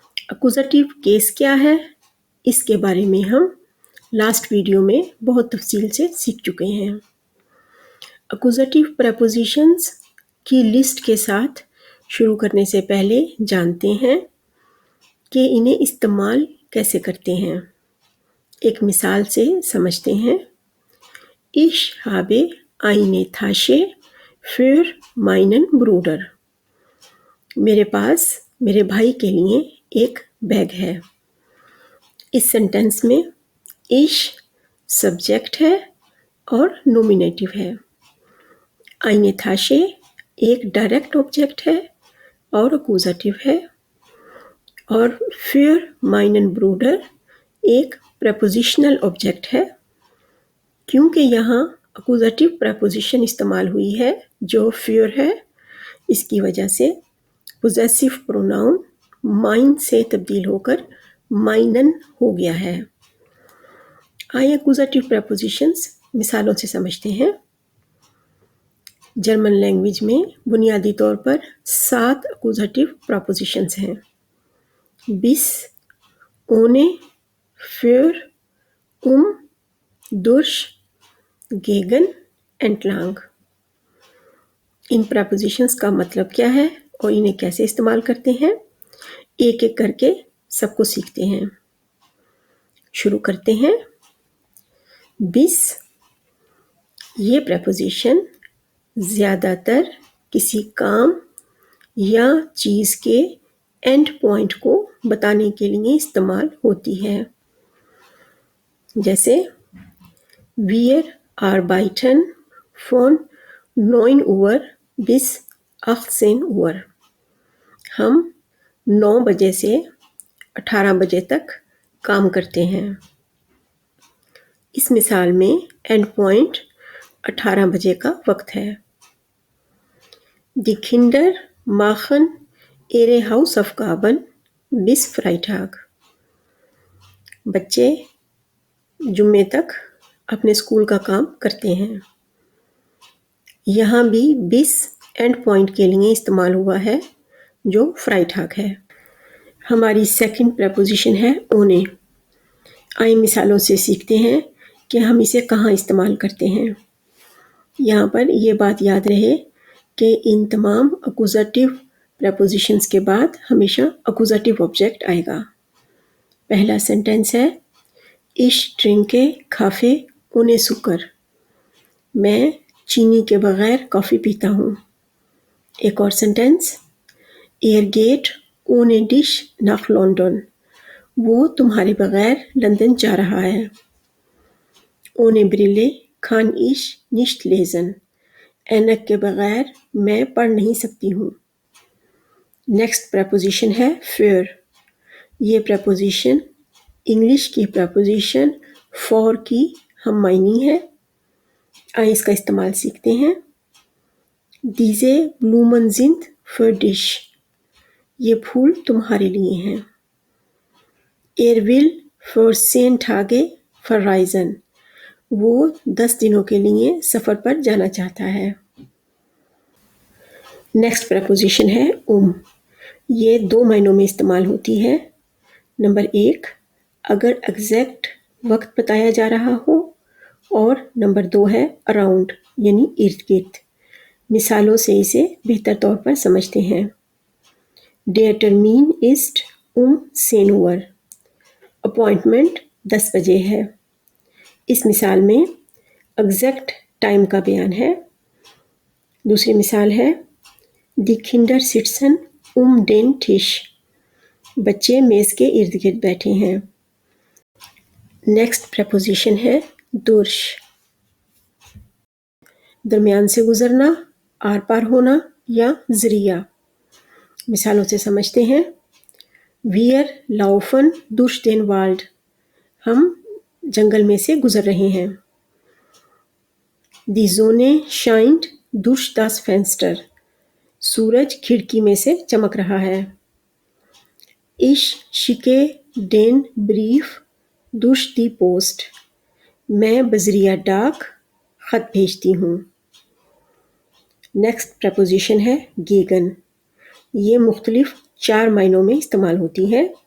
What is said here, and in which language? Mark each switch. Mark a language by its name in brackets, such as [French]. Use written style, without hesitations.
[Hindi] Accusative case क्या है, इसके बारे में हम लास्ट वीडियो में बहुत तफसील से सीख चुके हैं। अक्यूजेटिव प्रेपोजिशंस की लिस्ट के साथ शुरू करने से पहले जानते हैं कि इन्हें इस्तेमाल कैसे करते हैं। एक मिसाल से समझते हैं। [German] Ich habe eine Tasche für meinen Bruder. [Hindi] मेरे पास मेरे भाई के लिए एक बैग है। इस सेंटेंस में ich सब्जेक्ट है और नोमिनेटिव है। [German] eine Tasche [Hindi] एक डायरेक्ट ऑब्जेक्ट है और अक्यूजेटिव है। और [German] für meinen Bruder [Hindi] एक प्रेपोजिशनल ऑब्जेक्ट है। क्योंकि यहाँ अक्यूजेटिव प्रेपोजिशन इस्तेमाल हुई है जो für है, इसकी वजह से पोजेसिव प्रोनाउन माइन से तब्दील होकर माइनन हो गया है। आइए अक्यूजेटिव प्रेपोजिशंस मिसालों से समझते हैं। जर्मन लैंग्वेज में बुनियादी तौर पर 7 अक्यूजेटिव प्रेपोजिशंस हैं। [German] bis, ohne, für, durch, gegen, entlang। [Hindi] इन प्रेपोजिशंस का मतलब क्या है और इन्हें कैसे इस्तेमाल करते हैं, एक एक करके सबको सीखते हैं। शुरू करते हैं। bis ये प्रेपोजिशन ज़्यादातर किसी काम या चीज़ के एंड पॉइंट को बताने के लिए इस्तेमाल होती है। जैसे [German] Wir arbeiten von 9 Uhr bis 18 Uhr। [Hindi] हम 9 बजे से 18 बजे तक काम करते हैं। इस मिसाल में एंड पॉइंट 18 बजे का वक्त है। [German] Die Kinder machen ihre Hausaufgaben bis Freitag। [Hindi] बच्चे जुम्मे तक अपने स्कूल का काम करते हैं। यहाँ भी bis एंड पॉइंट के लिए इस्तेमाल हुआ है जो फ्राइटाग है। हमारी सेकंड प्रेपोजिशन है ohne। आइए मिसालों से सीखते हैं कि हम इसे कहाँ इस्तेमाल करते हैं। यहाँ पर ये बात याद रहे कि इन तमाम अक्यूजेटिव प्रेपोजिशंस के बाद हमेशा अक्यूजेटिव ऑब्जेक्ट आएगा। पहला सेंटेंस है [German] Ich trinke Kaffee ohne Zucker। [Hindi] मैं चीनी के बगैर कॉफ़ी पीता हूँ। एक और sentence [German] Er geht ohne dich nach London। [Hindi] वो तुम्हारे बगैर लंदन जा रहा है। [German] Ohne Brille kann ich nicht lesen। [Hindi] ऐनक के बगैर मैं पढ़ नहीं सकती हूँ। नेक्स्ट प्रेपोजिशन है für। ये प्रेपोजिशन इंग्लिश की प्रेपोजिशन for की हम मायनी है। आइए इसका इस्तेमाल सीखते हैं। [German] Diese Blumen sind für dich। [Hindi] ये फूल तुम्हारे लिए हैं। [German] Er will für 10 Tage verreisen। [Hindi] वो 10 दिनों के लिए सफ़र पर जाना चाहता है। नेक्स्ट प्रेपोजिशन है ये 2 मायनों में इस्तेमाल होती है। नंबर 1 अगर एग्जैक्ट वक्त बताया जा रहा हो, और नंबर 2 है अराउंड यानी इर्द गिर्द। मिसालों से इसे बेहतर तौर पर समझते हैं। [German] Der Termin ist 10 Uhr। [Hindi] Appointment 10 बजे है। इस मिसाल में एग्जैक्ट टाइम का बयान है। दूसरी मिसाल है [German] Die Kinder sitzen den Tisch। [Hindi] बच्चे मेज़ के इर्द गिर्द बैठे हैं। नेक्स्ट प्रेपोजिशन है durch। दरमियान से गुजरना, आर पार होना या ज़रिया। मिसालों से समझते हैं। [German] Wir laufen durch den Wald। [Hindi] हम जंगल में से गुजर रहे हैं। [German] Die Sonne scheint durch das Fenster। [Hindi] सूरज खिड़की में से चमक रहा है। [German] Ich schicke den Brief durch die Post, [Hindi] मैं बजरिया डाक ख़त भेजती हूँ। नेक्स्ट प्रपोजिशन है गेगन। ये मुख्तलिफ 4 मायनों में इस्तेमाल होती है।